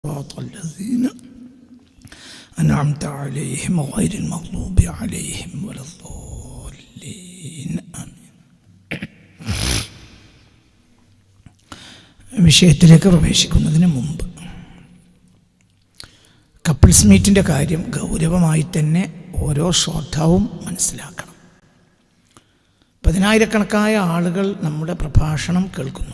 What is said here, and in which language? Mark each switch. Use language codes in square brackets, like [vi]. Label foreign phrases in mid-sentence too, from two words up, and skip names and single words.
[ar] صراط الذين أنعمت عليهم غير المغضوب عليهم ولا الضالين آمين. [ml] വിഷയത്തിലേക്ക് പ്രവേശിക്കുന്നതിന് മുമ്പ് കപ്പിൾസ് മീറ്റിൻ്റെ കാര്യം ഗൗരവമായി തന്നെ ഓരോ ശ്രോതാവും മനസ്സിലാക്കണം. 10,000-കണക്കായ ആളുകൾ നമ്മുടെ പ്രഭാഷണം കേൾക്കുന്നുണ്ട്.